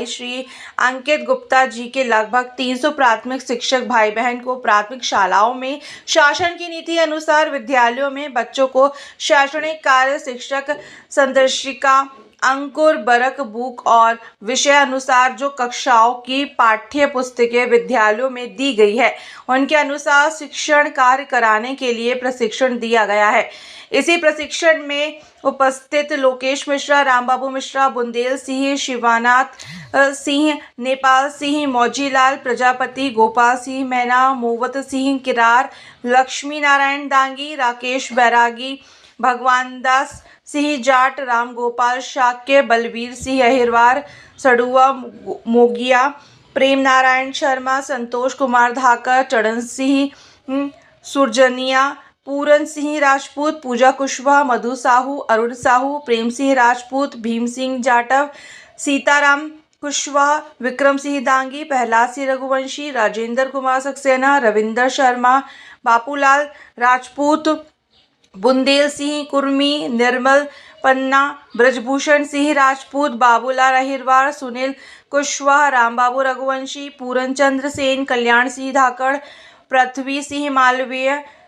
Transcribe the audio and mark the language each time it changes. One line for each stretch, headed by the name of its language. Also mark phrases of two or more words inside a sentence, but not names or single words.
Hindi: श्री अंकित गुप्ता जी के लगभग 300 प्राथमिक शिक्षक भाई बहन को प्राथमिक शालाओं में शासन की नीति अनुसार विद्यालयों में बच्चों को शैक्षणिक कार्य, शिक्षक संदर्शिका, अंकुर बरक बुक और विषय अनुसार जो कक्षाओं की पाठ्य पुस्तकें विद्यालयों में दी गई है उनके अनुसार शिक्षण कार्य कराने के लिए प्रशिक्षण दिया गया है। इसी प्रशिक्षण में उपस्थित लोकेश मिश्रा, रामबाबू मिश्रा, बुंदेल सिंह, शिवानाथ सिंह, नेपाल सिंह, मौजीलाल प्रजापति, गोपाल सिंह मैना, मोवत सिंह किरार, लक्ष्मी नारायण दांगी, राकेश बैरागी, भगवान दास सिंह जाट, राम गोपाल शाक्य, बलवीर सिंह अहिरवार, सड़ुआ मोगिया, प्रेम नारायण शर्मा, संतोष कुमार धाकर, चरण सिंह सुरजनिया, पूरन सिंह राजपूत, पूजा कुशवाहा, मधु साहू, अरुण साहू, प्रेम सिंह राजपूत, भीम सिंह जाटव, सीताराम कुशवाहा, विक्रम सिंह दांगी, प्रहलाद सिंह रघुवंशी, राजेंद्र कुमार सक्सेना, रविंदर शर्मा, बापूलाल राजपूत, बुंदेल सिंह कुर्मी, निर्मल पन्ना, ब्रजभूषण सिंह राजपूत, बाबूलाल अहिरवार, सुनील कुशवाहा, रामबाबू रघुवंशी, पूरन चंद्र सेन, कल्याण सिंह धाकड़, पृथ्वी सिंह मालवीय,